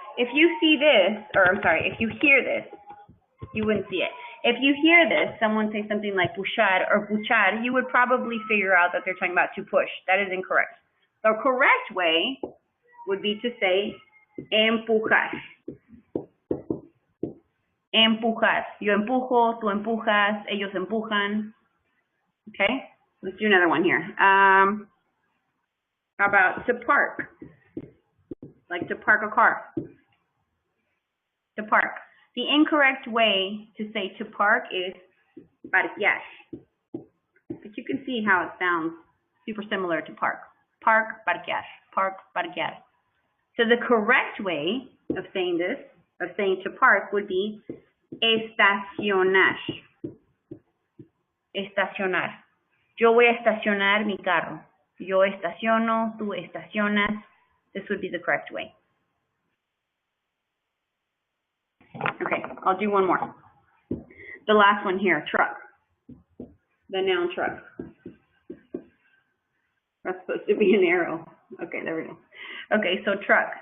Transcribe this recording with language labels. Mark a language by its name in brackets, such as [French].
[English] If you see this, or I'm sorry, if you hear this, you wouldn't see it. If you hear this, someone say something like puxar or puchar, you would probably figure out that they're talking about to push. That is incorrect. The correct way would be to say empujar. [Spanish] Empujar. Yo empujo, tú empujas, ellos empujan. [English] Okay? Let's do another one here. How about to park? Like to park a car. To park. The incorrect way to say to park is parquear. But you can see how it sounds super similar to park. Park, parquear. Park, parquear. So the correct way of saying this, of saying to park, would be estacionar. [Spanish] Estacionar. Yo voy a estacionar mi carro. Yo estaciono, tú estacionas. [English] This would be the correct way. Okay, I'll do one more. The last one here, truck. The noun truck. That's supposed to be an arrow. Okay, there we go. Okay, so truck.